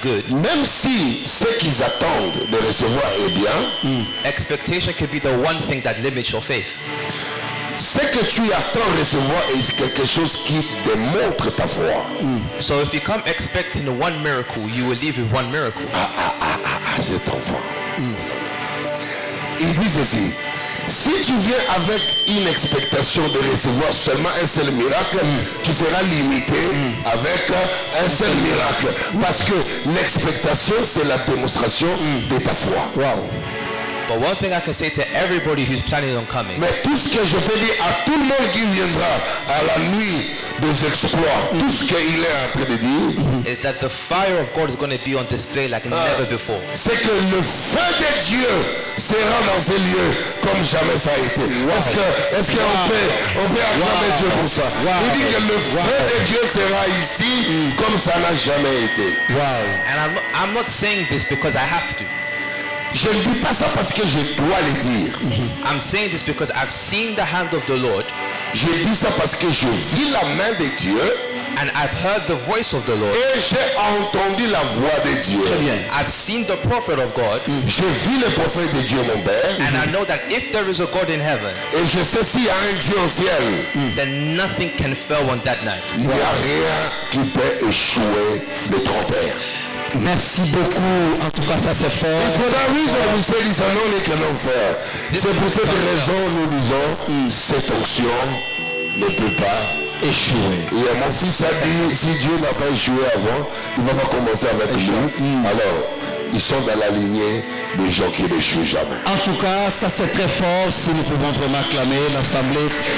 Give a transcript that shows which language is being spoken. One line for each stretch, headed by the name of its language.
French: Même si ce qu'ils attendent de recevoir est bien,
English: expectation can be the one thing that limits your faith.
French: ce que tu attends recevoir est quelque chose qui démontre ta foi.
English: So if you come expecting one miracle, you will leave with one miracle.
French: Cet enfant. Il dit ceci. Si tu viens avec une expectation de recevoir seulement un seul miracle, tu seras limité avec un seul miracle. Parce que l'expectation, c'est la démonstration de ta foi.
English: Wow. But one thing I can say to everybody who's planning on coming,
French: Mais tout ce que je peux dire à tout le monde qui viendra à la nuit des exploits, tout ce qu'il est en train de dire,
English: is that the fire of God is going to be on display like never before.
French: c'est que le feu de Dieu sera dans ces lieux comme jamais ça a été. Est-ce qu'on peut acclamer Dieu pour ça? Il dit que le feu de Dieu sera ici comme ça n'a jamais été.
English: And I'm not saying this because I have to.
French: Je ne dis pas ça parce que je dois le dire.
English: I'm saying this because I've seen the hand of the Lord
French: Je dis ça parce que je vis la main de Dieu
English: and I've heard the voice of the Lord.
French: et j'ai entendu la voix de Dieu. Très bien.
English: I've seen the prophet of God,
French: Je vis le prophète de Dieu, mon père,
English: and I know that if there is a God in heaven,
French: et je sais s'il y a un Dieu au ciel,
English: then nothing can fail on that night.
French: il n'y a rien qui peut échouer le trompeur. Merci beaucoup. En tout cas, ça c'est
English: It's
French: fort.
English: for that reason we say this and only cannot fail.
French: C'est pour cette raison nous disons cette onction ne peut pas échouer. Et mon fils a dit si Dieu n'a pas échoué avant, il ne va pas commencer avec lui. Alors, ils sont dans la lignée des gens qui n'échouent jamais. En tout cas, ça c'est très fort. Si nous pouvons vraiment acclamer l'Assemblée.